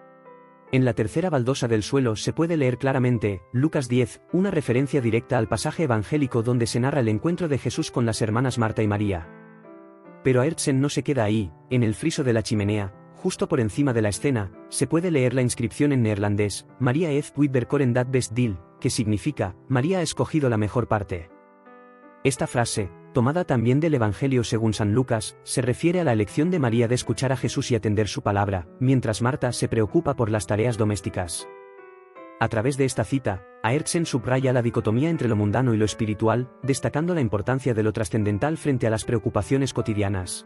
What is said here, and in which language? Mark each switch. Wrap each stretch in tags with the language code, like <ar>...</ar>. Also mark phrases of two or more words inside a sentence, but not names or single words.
<es>En la tercera baldosa del suelo se puede leer claramente, Lucas 10, una referencia directa al pasaje evangélico donde se narra el encuentro de Jesús con las hermanas Marta y María. Pero Aertsen no se queda ahí, en el friso de la chimenea, justo por encima de la escena, se puede leer la inscripción en neerlandés,</es> <nl>Maria heeft uitverkoren dat best deel,</nl> <es>que significa, María ha escogido la mejor parte. Esta frase, tomada también del Evangelio según San Lucas, se refiere a la elección de María de escuchar a Jesús y atender su palabra, mientras Marta se preocupa por las tareas domésticas. A través de esta cita, Aertsen subraya la dicotomía entre lo mundano y lo espiritual, destacando la importancia de lo trascendental frente a las preocupaciones cotidianas.</es>